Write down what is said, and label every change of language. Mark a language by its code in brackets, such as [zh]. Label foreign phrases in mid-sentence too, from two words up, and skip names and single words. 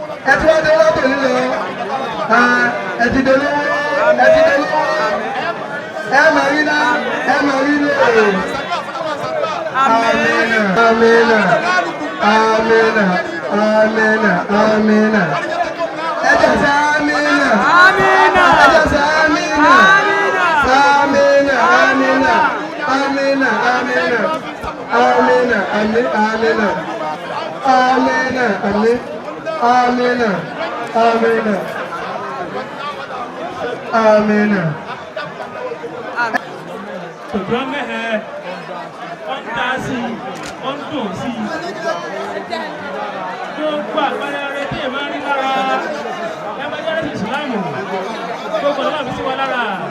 [yo] Ẹ ti wá dé lọ́tò nílò, ẹ ti dolówó, ẹ ti dolówó. Ẹ máa rí ná, ẹ máa rí lò. Amina, amina, amina, amina, amina. Ẹ jẹ́ sẹ́ amina. Amina. Ẹ jẹ́ sẹ́ amina. Amina. Amina, amina. Amina, amina. Amina, amin, amina. Amina, amin. Amina, amina. Amina. Ṣùgbọ́n mẹ́hẹ̀, ó ń ta sí i, ó ń dùn sí i. Gbogbo àpẹẹrẹ rere tí èèyàn máa ń rí lára, ẹ máa jẹ́ ẹ̀sìn Ìsìlámù. Gbogbo ọlọ́run fi sí wa lára.